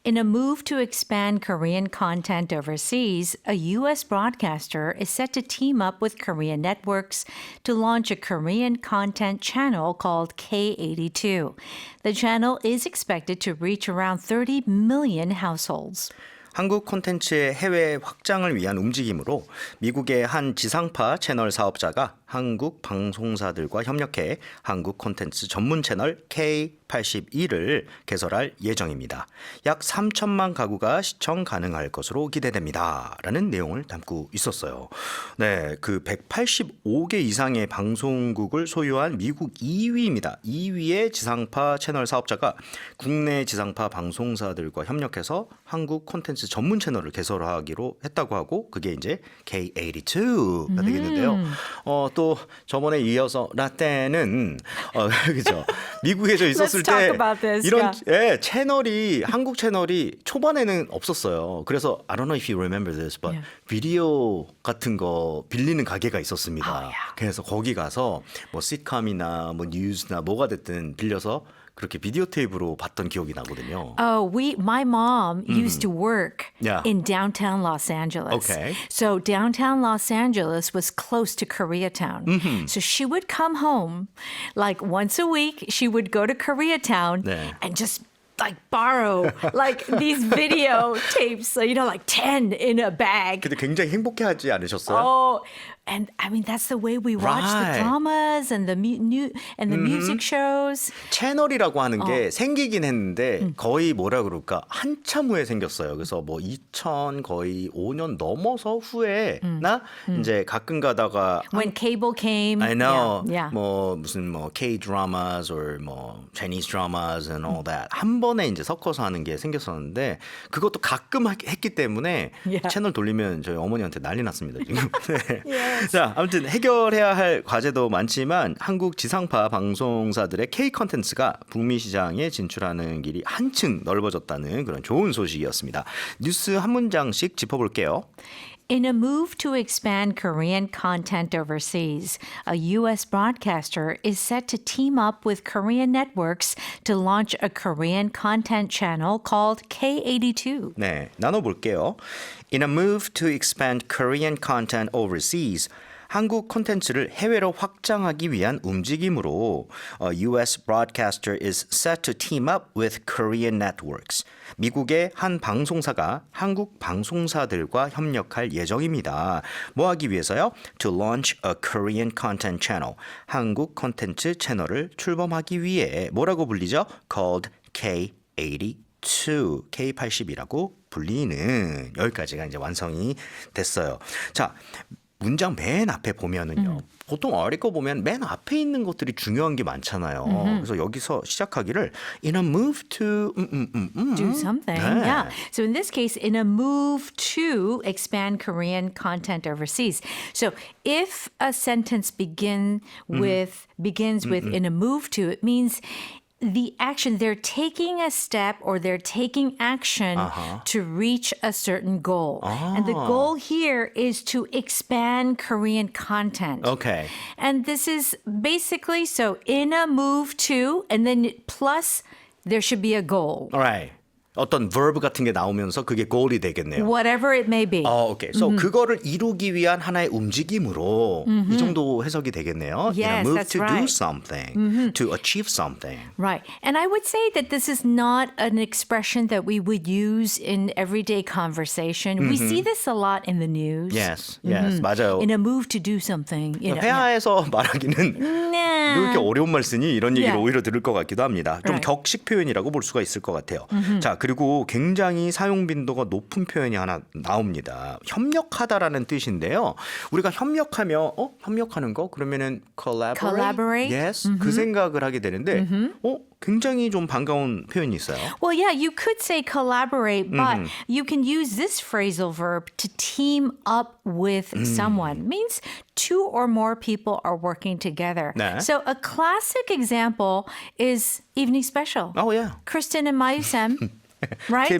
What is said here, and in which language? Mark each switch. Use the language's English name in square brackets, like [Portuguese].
[English] In a move to expand Korean content overseas, a U.S. broadcaster is set to team up with Korean networks to launch a Korean content channel called K82. The channel is expected to reach around 30 million households. [Korean] 한국 콘텐츠의 해외 확장을 위한 움직임으로 미국의 한 지상파 채널 사업자가 한국 방송사들과 협력해 한국 콘텐츠 전문 채널 K82를 개설할 예정입니다. 약 3천만 가구가 시청 가능할 것으로 기대됩니다. 라는 내용을 담고 있었어요. 네, 그 185개 이상의 방송국을 소유한 미국 2위입니다. 2위의 지상파 채널 사업자가 국내 지상파 방송사들과 협력해서 한국 콘텐츠 전문 채널을 개설하기로 했다고 하고 그게 이제 K82가 되겠는데요. 또 저번에 이어서 라떼는 그죠? 미국에 저 있었을 때 이런 채널이 한국 채널이 초반에는 없었어요. 그래서 [English] I don't know if you remember this, but [Korean] 비디오 같은 거 빌리는 가게가 있었습니다. 그래서 거기 가서 뭐 시트콤이나 뭐 뉴스나 뭐가 됐든 빌려서 그렇게 비디오 테이프로 봤던 기억이 나거든요. [English] My mom used to work in downtown Los Angeles. Okay. So downtown Los Angeles was close to Koreatown. So she would come home like once a week. She would go to Koreatown and just like borrow like these video tapes, like 10 in a bag. [Korean] 근데 굉장히 행복해하지 않으셨어요? [English] Oh, and I mean that's the way we watch the dramas and the music shows. [Korean] 채널이라고 하는 게 생기긴 했는데 거의 뭐라 그럴까 한참 후에 생겼어요. 그래서 뭐 2000 거의 5년 넘어서 후에나 이제 가끔 가다가 [English] When cable came. I know. Yeah. [Korean] 뭐 무슨 뭐 [English] K dramas or [Korean] 뭐 [English] Chinese dramas and all that [Korean] 한 번에 이제 섞어서 하는 게 생겼었는데 그것도 가끔 했기 때문에 채널 돌리면 저희 어머니한테 난리 났습니다 지금. 네. 자, 아무튼 해결해야 할 과제도 많지만 한국 지상파 방송사들의 K 컨텐츠가 북미 시장에 진출하는 길이 한층 넓어졌다는 그런 좋은 소식이었습니다. 뉴스 한 문장씩 짚어볼게요. [English] In a move to expand Korean content overseas, a U.S. broadcaster is set to team up with Korean networks to launch a Korean content channel called K82. [Korean] 네, 나눠볼게요. [English] In a move to expand Korean content overseas, [Korean] 한국 콘텐츠를 해외로 확장하기 위한 움직임으로 [English] U.S. broadcaster is set to team up with Korean networks. [Korean] 미국의 한 방송사가 한국 방송사들과 협력할 예정입니다. 뭐 하기 위해서요? [English] To launch a Korean content channel. [Korean] 한국 콘텐츠 채널을 출범하기 위해 뭐라고 불리죠? [English] Called K82. [Korean] K80이라고 불리는 여기까지가 이제 완성이 됐어요. 자, 문장 맨 앞에 보면은요. 보통 아리꺼 보면 맨 앞에 있는 것들이 중요한 게 많잖아요. 그래서 여기서 시작하기를 [English] in a move to do something. [Korean] 네. [English] Yeah. So in this case, in a move to expand Korean content overseas. So if a sentence begins with in a move to, it means the action, they're taking a step or they're taking action to reach a certain goal. And the goal here is to expand Korean content. Okay. And this is basically, so in a move to, and then plus there should be a goal. Alright. [Korean] 어떤 verb 같은 게 나오면서 그게 goal이 되겠네요. [English] Whatever it may be. [Korean] 오케이. So 그거를 이루기 위한 하나의 움직임으로 이 정도 해석이 되겠네요. [English] Yes, in a move that's to right. do something, to achieve something. Right. And I would say that this is not an expression that we would use in everyday conversation. We see this a lot in the news. Yes, yes, [Korean] 맞아요. [English] In a move to do something. You know, [Korean] 회화에서 말하기는 왜 이렇게 어려운 말 쓰니? 이런 얘기를 오히려 들을 것 같기도 합니다. 좀 [English] Right. [Korean] 격식 표현이라고 볼 수가 있을 것 같아요. 자, 그리고 굉장히 사용 빈도가 높은 표현이 하나 나옵니다. 협력하다라는 뜻인데요. 우리가 협력하면 협력하는 거 그러면은 collaborate? Yes, 그 생각을 하게 되는데 굉장히 좀 반가운 표현이 있어요. [English] Well, yeah, you could say collaborate, but you can use this phrasal verb to team up with someone. Means two or more people are working together. [Korean] 네. [English] So a classic example is Evening Special. Oh, yeah. Kristen and Mayusem. Right? They